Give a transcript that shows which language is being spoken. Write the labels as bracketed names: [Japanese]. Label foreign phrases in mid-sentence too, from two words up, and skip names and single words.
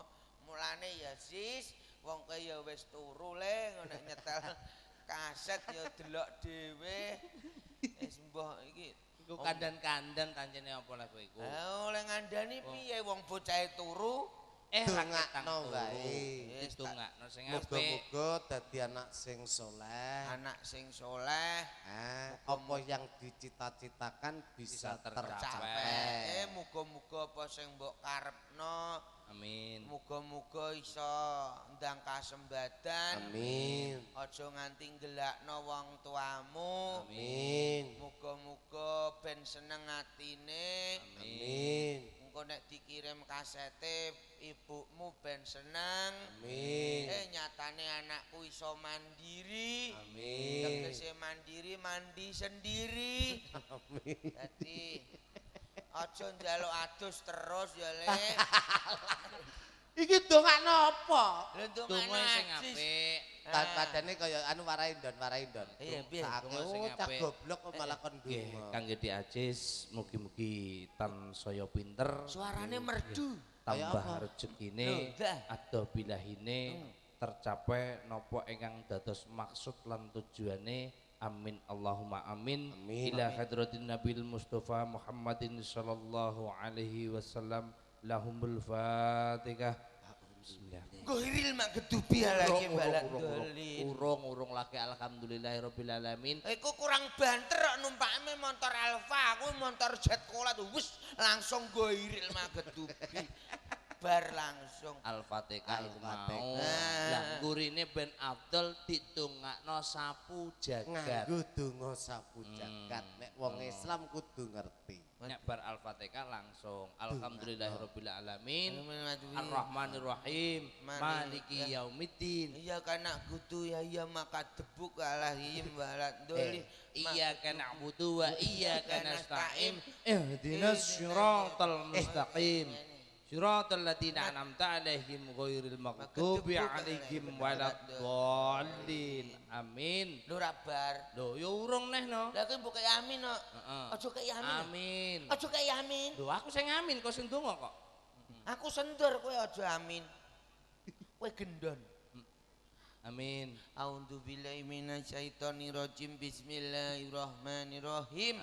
[Javanese] Mulane ya Sis, wong kaya wis turu le ngono nyetel kaset ya delok dhewe. Wis mbah iki iku kandan-kandan kancene apa lah kowe iku? Oleh ngandani piye wong bocahe turu? dongakno wae. Ditungakno sing apik. Muga-muga dadi anak sing soleh. Anak sing soleh. [Indonesian] Apa yang dicita-citakan bisa tercapai. [Javanese] Muga-muga apa sing mbok karepno. Amin. Muga-muga iso ndang kasembadan. Amin. Aja nganti ngelakno wong tuamu. Amin. Muga-muga ben seneng atine. Amin. Engko nek dikirim kasete ibumu ben seneng. Amin. Nyatane anakku iso mandiri. Amin. Tegese mandiri [Indonesian] mandi sendiri. [Javanese] Amin. Dadi aja njaluk adus terus ya Le. Iki dongakno apa? Lha Donga sing apik. Padane kaya anu warai ndon. Iya, piye? Donga sing Cak apik. goblok kok malah kon donga. Kangge Dik Ajis mugi-mugi tansaya pinter. Suarane merdu. Tambah rezekine, Loh, dah. ado bilahine tercapai napa ingkang dados maksud lan tujuane. [Arabic] آمين اللهم آمين. آمين. إلى حضرة النبي المصطفى محمد صلى الله عليه وسلم. لهم الفاتحة. بسم الله. Goiril mak gedubi lagi balak dolin. [Javanese] Urung lagi [Arabic] الحمد لله رب العالمين. [Javanese] Iku kurang banter kok numpakne motor Alfa, aku motor Jet Cola tuh wis langsung goiril mak gedubi. Bar langsung Al-Fatihah iku mau. Al-Fatihah. Lah gurine ben Abdul ditungakno sapu jagat. Nganggo donga sapu jagat. Nek wong Islam kudu ngerti. Nek bar Al-Fatihah langsung [Arabic] الحمد لله رب العالمين. الرحمن الرحيم. مالك يوم الدين. [Javanese] Iya kana kudu ya maka debuk alahim balat doli. [Arabic] إياك نعبد وإياك نستعين. اهدنا الصراط المستقيم. صراط الذين أنعمت عليهم غير المغضوب عليهم ولا الضالين. آمين. [Javanese] Lho ra bar. Lho ya urung neh no. Lah kowe mbok kaya amin kok. Heeh. Aja kaya amin. Amin. Aja kaya amin. Lho aku sing amin kok sing donga kok. Aku sendur kowe aja amin. Kowe gendon. Amin. [Arabic] أعوذ بالله من الشيطان الرجيم. بسم الله الرحمن الرحيم.